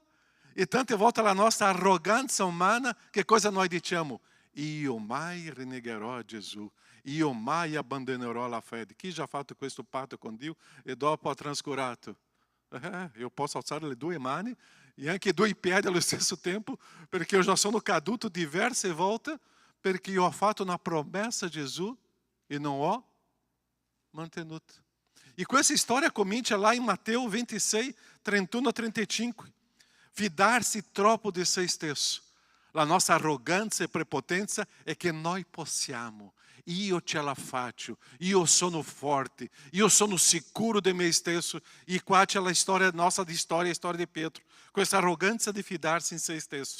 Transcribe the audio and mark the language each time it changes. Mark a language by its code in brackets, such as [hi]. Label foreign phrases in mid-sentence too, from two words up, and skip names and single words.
[it] E tante volte la nostra arroganza umana, che cosa noi diciamo? Io mai rinnegherò a Gesù, io mai abbandonerò la fede. Chi já fatto questo patto con Dio e dopo ha trascurato? Eu posso alzare le 2 mani e anche 2 piedi allo stesso tempo, perché [pt] eu já [it] sono caduto diverse volte, perché io ho fatto una promessa a Gesù e non ho mantenuta. E questa storia comincia [pt] lá em [it] Mateus 26, 31 a 35. Fidar-se troppo di se stesso. La nostra arroganza e prepotenza è che noi possiamo. Io ce la faccio, io sono forte, io sono sicuro di me stesso. E qua c'è la storia nostra di storia, a storia di Pietro. Questa arroganza di fidarsi in se stesso.